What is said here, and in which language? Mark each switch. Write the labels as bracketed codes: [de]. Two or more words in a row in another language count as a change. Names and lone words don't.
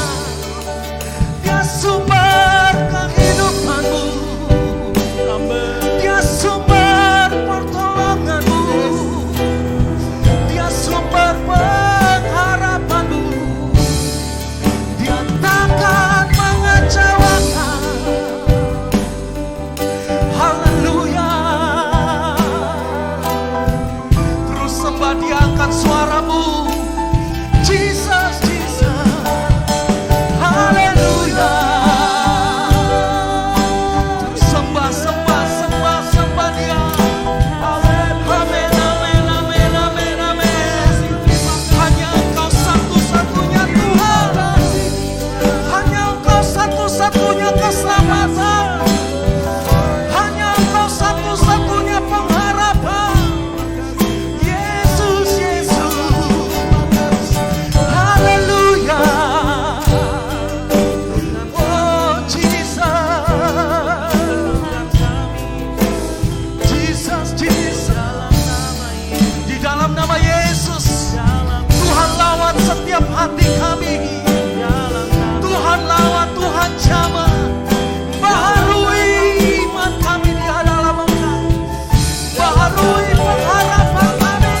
[id] Dia sumber kehidupanmu, Dia sumber pertolonganmu, Dia sumber pengharapanmu. Dia takkan mengecewakan. Haleluya. Terus sembah Dia, angkat suaramu. Jesus, Jesus. Haleluya. Terus sembah, sembah, sembah, sembah Dia. Amin, amin, amin, amin, amin. Hanya Engkau satu-satunya Tuhan. Hanya Engkau satu-satunya keselamatan. Hanya Engkau satu-satunya pengharapan. Yesus, Yesus. Haleluya. Oh Jesus. Jesus, Jesus. Di dalam nama Yesus, Tuhan lawan setiap hati kami. Tuhan lawan, Tuhan jamah. Baharui iman kami di dalam Engkau. Baharui pengharapan kami.